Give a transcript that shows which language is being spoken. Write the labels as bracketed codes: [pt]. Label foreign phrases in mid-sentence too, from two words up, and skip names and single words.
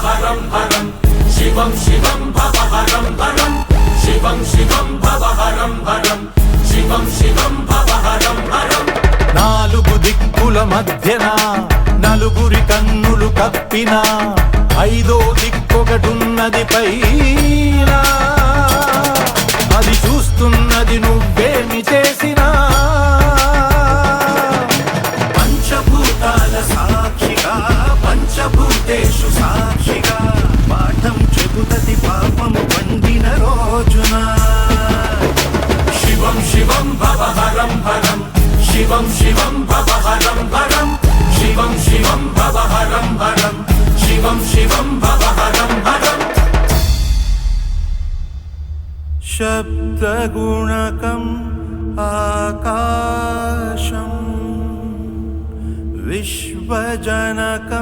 [sa] हरं हरं शिवं शिवं भव हरं हरं शिवं शिवं भव हरं हरं शिवं शिवं भव हरं हरं [te] నాలుగు దిక్కుల మధ్యన నలుగురి కన్నులు కప్పిన ఐదో దిక్కొకటున్నది పైన అది చూస్తున్నది నువ్వేమి చేసినా పంచభూతాల సాక్షిగా పంచభూతేషు సాక్షిగా పాఠం చెబుతది పాపము పండిన రోజున [sa] शिवं शिवं भव हरं हरं शिवं शिवं भव हरं हरं शिवं शिवं भव हरं हरं शिवं शिवं भव हरं हरं शब्दगुणकम् आकाशं विश्वजनकम्